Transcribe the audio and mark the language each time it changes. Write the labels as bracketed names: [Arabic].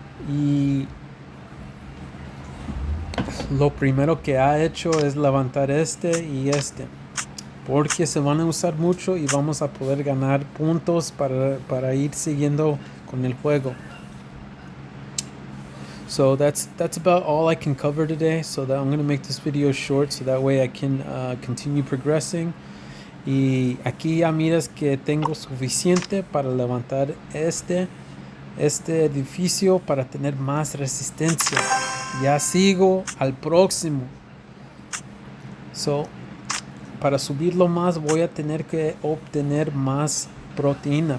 [Spanish] Y lo primero que ha hecho es levantar este y este, porque se van a usar mucho y vamos a poder ganar puntos para ir siguiendo con el juego. [English] So that's about all I can cover today. So that I'm going to make this video short so that way I can continue progressing. [Spanish] Y aquí ya miras que tengo suficiente para levantar este edificio para tener más resistencia. Ya sigo al próximo. So, para subirlo más voy a tener que obtener más proteína.